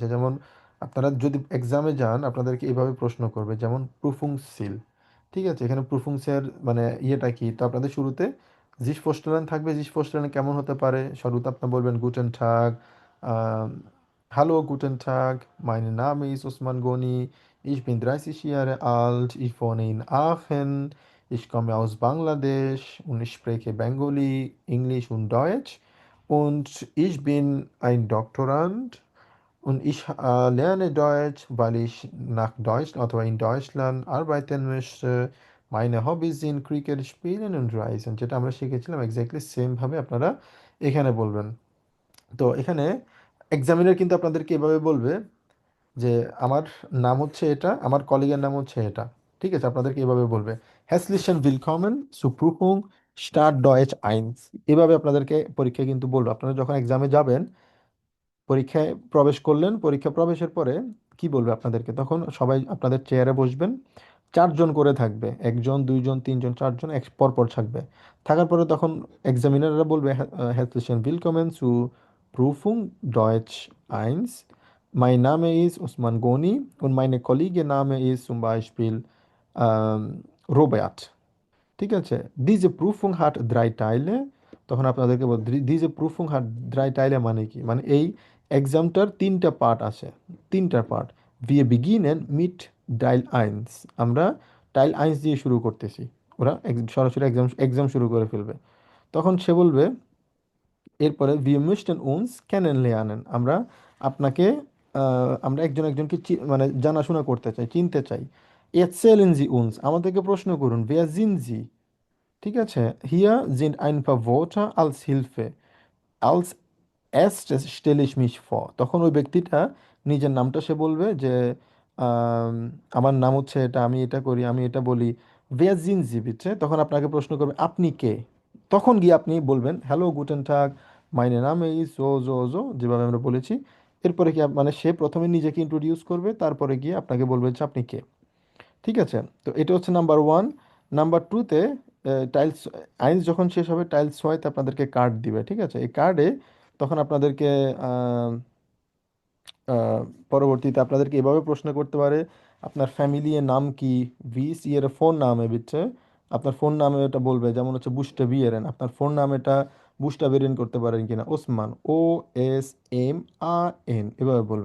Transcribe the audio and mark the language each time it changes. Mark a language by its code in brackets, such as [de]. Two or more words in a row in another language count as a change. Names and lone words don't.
[bn] যেমন আপনারা যদি এক্সামে যান আপনাদেরকে এইভাবে প্রশ্ন করবে, যেমন প্রুফুং সিল। ঠিক আছে, এখানে প্রুফুংসের মানে ইয়েটা কি, তো আপনাদের শুরুতে [de] sich vorstellen [bn] থাকবে। [de] sich vorstellen [bn] কেমন হতে পারে, শুরুতে আপনি বলবেন [de] Guten Tag, Hallo Guten Tag, meine Name ist Usman Goni, ich bin 30 Jahre alt, ich wohne in Aachen, ich komme aus Bangladesch und ich spreche Bengali, Englisch und Deutsch und ich bin ein Doktorand und ich lerne Deutsch, weil ich nach Deutschland oder in Deutschland arbeiten möchte. Meine Hobbys sind Cricket spielen und Reisen। [bn] যেটা আমরা শিখেছিলাম এক্স্যাক্টলি সেম ভাবে আপনারা এখানে বলবেন। তো এখানে এক্সামিনার কিন্তু আপনাদেরকে এভাবে বলবে যে আমার নাম হচ্ছে এটা, আমার কলিগের নাম হচ্ছে এটা। ঠিক আছে, আপনাদেরকে এভাবে বলবে [de] herzlich willkommen zur Prüfung Start Deutsch 1. [bn] এভাবে আপনাদেরকে পরীক্ষায় কিন্তু বলবে। আপনারা যখন এক্সামে যাবেন, পরীক্ষায় প্রবেশ করলেন, পরীক্ষা প্রবেশের পরে কি বলবে আপনাদেরকে, তখন সবাই আপনাদের চেয়ারে বসবেন, চারজন করে থাকবে, একজন দুইজন তিনজন চারজন এক পরপর থাকবে। থাকার পরে তখন এক্সামিনাররা বলবে [de] herzlichen willkommen zu Prüfung Deutsch 1, mein Name ist Usman Goni und meine Kollege Name ist zum Beispiel Robert। [bn] ঠিক আছে, [de] diese Prüfung hat drei Teile। [bn] তখন আপনাদেরকে বল [de] diese Prüfung hat drei Teile [bn] মানে কি, মানে এই এক্সামটার তিনটা পার্ট আছে, তিনটা পার্ট। [de] wir beginnen mit Teil 1, [bn] আমরা টাইল 1 দিয়ে শুরু করতেছি। ওরা সরাসরি এক্সাম শুরু করে ফেলবে। তখন সে বলবে এরপরে [de] wir möchten uns kennenlernen, [bn] আমরা আপনাকে আমরা একজন একজনকে মানে জানাশোনা করতে চাই, চিনতে চাই। [de] erzählen Sie uns, [bn] আমাদেরকে প্রশ্ন করুন, [de] wer sind Sie। [bn] ঠিক আছে, [de] hier sind ein paar Worte als Hilfe, als erstes stelle ich mich vor। [bn] তখন ওই ব্যক্তিটা নিজের নামটা সে বলবে যে আম, আমার নাম হচ্ছে এটা, আমি এটা করি, আমি এটা বলি। [de] wer sind Sie bitte, [bn] তখন আপনাকে প্রশ্ন করবে আপনি কে। তখন গিয়ে আপনি বলবেন [de] Hallo Guten Tag, meine Name ist so so so, [bn] যেভাবে আমরা বলেছি। এরপরে কি মানে সে প্রথমে নিজেকে ইন্ট্রোডিউস করবে, তারপরে গিয়ে আপনাকে বলবে যে আপনি কে। ঠিক আছে, তো এটা হচ্ছে নাম্বার ওয়ান। নাম্বার টুতে [de] Teils eins [bn] যখন শেষ হবে, টাইলস ছয়তে আপনাদেরকে কার্ড দিবে। ঠিক আছে, এই কার্ডে তখন আপনাদেরকে আহ, আহ, পরবর্তীতে আপনাদেরকে এভাবে প্রশ্ন করতে পারে আপনার ফ্যামিলির নাম কি, [de] wie ist Ihr Vorname bitte, [bn] আপনার ফোন নামে এটা বলবে, যেমন হচ্ছে বুস্টে বিয়েরেন, আপনার ফোন নাম এটা বুস্টা বেরিয়েন করতে পারেন কিনা, ওসমান OSMAN এভাবে বলবেন।